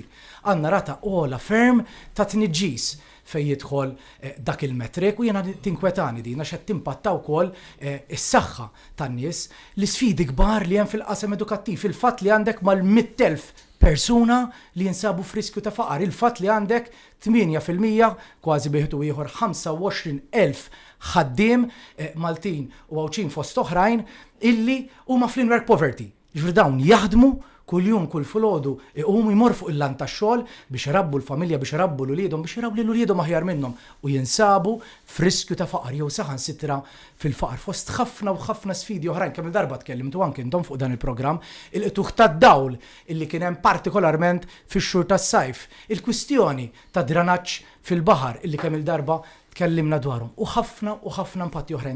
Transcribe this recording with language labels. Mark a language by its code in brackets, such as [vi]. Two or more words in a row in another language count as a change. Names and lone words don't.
[mt] Għandna rata ola ferm ta' tniġġis fejn jidħol dak il-metrik u jiena tinkwetani din għax qed timpatta wkoll is-saħħa tan-nies, l-isfidi kbar li hemm fil-qasam edukattiv, il-fatt li għandek mal-100,000 persuna li jinsabu f'riskju ta' faqar, il-fatt li għandek 8% kważi bieħtu ieħor 25,000 ħaddiem Maltin u għawċin fost oħrajn illi huma fl- [en] in-work poverty. [mt] Ġifri dawn jaħdmu kull-jum, kull filgħodu iqumu jmor fuq il-lan tax-xogħol biex irabbu l-familja, biex irabbu l-uliedhom, biex irabbu l-uliedhom aħjar minnhom u jinsabu f'riskju ta' faqar jew saħansitra fil-faqar fost ħafna u ħafna sfidi oħrajn. Kemm il-darba tkellimtu anke intom fuq dan il-programm il-qtuħ tad-dawl illi kien hemm partikolarment fix-xhur tas-sajf, il-kwistjoni ta' dranaġġ fil-baħar illi kemm il-darba tkellimna dwarhom u ħafna impatti oħrajn.